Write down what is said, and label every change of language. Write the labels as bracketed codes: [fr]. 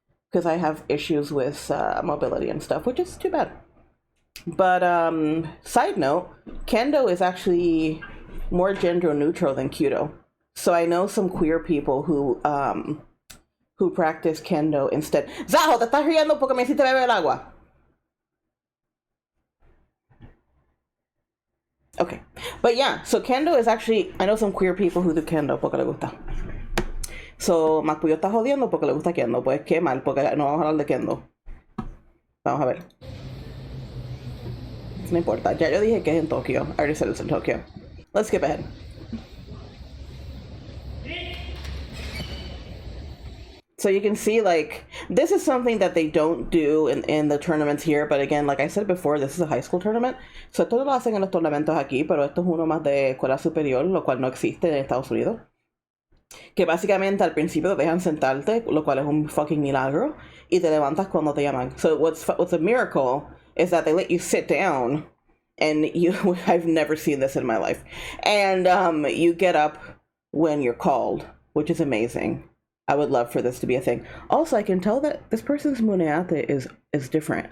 [en] Because I have issues with mobility and stuff, which is too bad. But side note, Kendo is actually more gender neutral than Kyudo. So I know some queer people who practice Kendo instead. [es] Zaho, te estás riendo porque me hiciste beber el agua. [en] Okay, but yeah, so Kendo is actually, I know some queer people who do Kendo [es] porque le gusta. So Macuyo está jodiendo porque le gusta Kendo. Pues qué mal, porque no vamos a hablar de Kendo. Vamos a ver. No importa, ya yo dije que es en Tokio. [en] I already said it's in Tokyo. Let's skip ahead. So you can see, like, this is something that they don't do in the tournaments here, but again, like I said before, this is a high school tournament. [es] So esto lo hacen en los torneos aquí, pero esto es uno más de escuela superior, lo cual no existe en Estados Unidos. Que básicamente al principio te dejan sentarte, lo cual es un fucking milagro, y te levantas cuando te llaman. [en] So what's a miracle is that they let you sit down, and I've never seen this in my life, and you get up when you're called, which is amazing. I would love for this to be a thing. Also, I can tell that this person's muneate is different.